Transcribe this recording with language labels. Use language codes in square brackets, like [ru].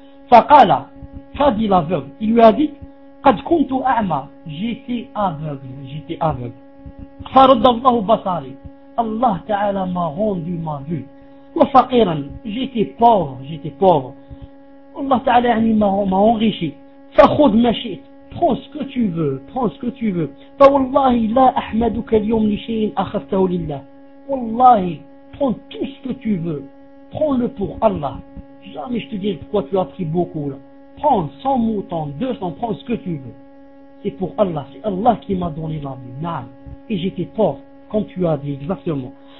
[fr] Faqala, qu'a dit l'aveugle? Il lui a dit, [ar] قد كنت أعمى, [fr] j'étais aveugle, j'étais aveugle. [ar] فرد الله بصري, [fr] Allah Ta'ala m'a rendu ma vue. [ar] وفقيرا, [fr] j'étais pauvre, j'étais pauvre. Allah Ta'ala m'a enrichi. [ar] فخذ ما شئت, [fr] prends ce que tu veux, prends ce que tu veux. [ar] فوالله لا أحمدك اليوم لشيء أخذته لله. [fr] والله, prends tout ce que tu veux, prends-le pour Allah. Jamais je te dis pourquoi tu as pris beaucoup là. Prends 100 moutons, 200, prends ce que tu veux. C'est pour Allah, c'est Allah qui m'a donné la vie. Naam. Et j'étais pauvre, comme tu as dit exactement.